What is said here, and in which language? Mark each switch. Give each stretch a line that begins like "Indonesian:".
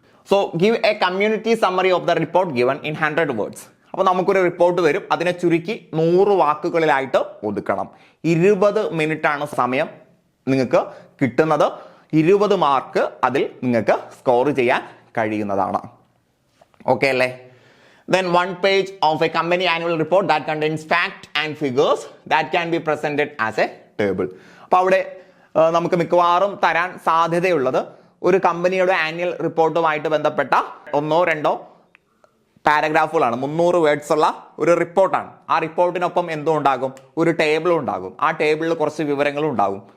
English: So give a community summary of the report given in 100 words.
Malayalam: അപ്പൊ നമുക്കൊരു report തരും, അതിനെ ചുരുക്കി 100 വാക്കുകളിലായിട്ട് ഒതുക്കണം. 20 മിനിറ്റ് ആണ് സമയം നിങ്ങൾക്ക് കിട്ടുന്നത്. 20 മാർക്ക് അതിൽ നിങ്ങൾക്ക് സ്കോർ ചെയ്യാൻ കഴിയുന്നതാണ്. ഓക്കെ അല്ലേ?
English: Then 1 page of a company annual report that contains fact and figures that can be presented as a table.
Malayalam: അപ്പോൾ അവിടെ നമുക്ക് മിക്കവാറും തരാൻ സാധ്യതയുള്ളത് ഒരു കമ്പനിയുടെ ആനുവൽ റിപ്പോർട്ടുമായിട്ട് ബന്ധപ്പെട്ട 1-2 പാരഗ്രാഫുകളാണ്. 300 വേർഡ്സ് ഉള്ള ഒരു റിപ്പോർട്ടാണ്. ആ റിപ്പോർട്ടിനൊപ്പം എന്തോ ഉണ്ടാകും? ഒരു ടേബിളും ഉണ്ടാകും. ആ ടേബിളിൽ കുറച്ച് വിവരങ്ങളും ഉണ്ടാകും.